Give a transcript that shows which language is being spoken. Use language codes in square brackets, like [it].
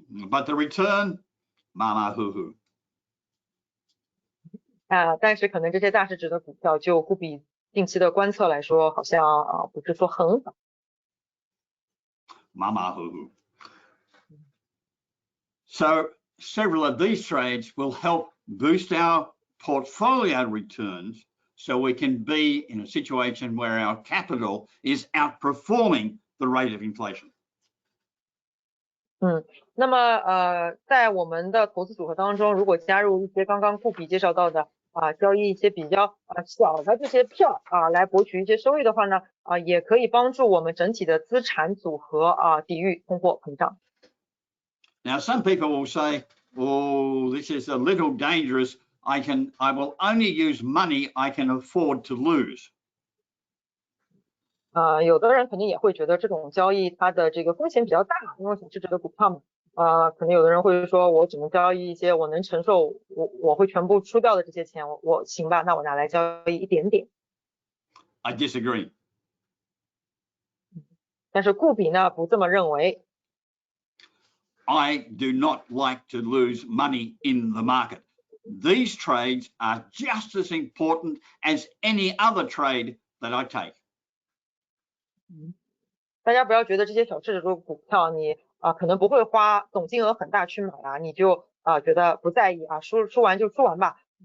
[en] But the return, [zh] mama hoo hoo. 但是可能这些大市值的股票就不比定期的观测来说，好像不是说很好。马马虎虎。 [en] So several of these trades will help boost our portfolio returns so we can be in a situation where our capital is outperforming the rate of inflation. [zh] 那么在我们的投资组合当中，如果加入一些刚刚顾比介绍到的交易一些比较小的这些票来博取一些收益的话呢，也可以帮助我们整体的资产组合抵御通货膨胀。 [en] Now some people will say, "Oh, this is a little dangerous. I will only use money I can afford to lose." [zh] 有的人肯定也会觉得这种交易它的这个风险比较大，因为小市值的股票嘛，可能有的人会说，我只能交易一些我能承受，我会全部输掉的这些钱，我行吧，那我拿来交易一点点。 [en] I disagree. [zh] 但是顾比呢不这么认为。 [en] I do not like to lose money in the market. These trades are just as important as any other trade that I take. [zh] 大家不要觉得这些小市值的股票你可能不会花总金额很大去买你就觉得不在意输完就输完吧。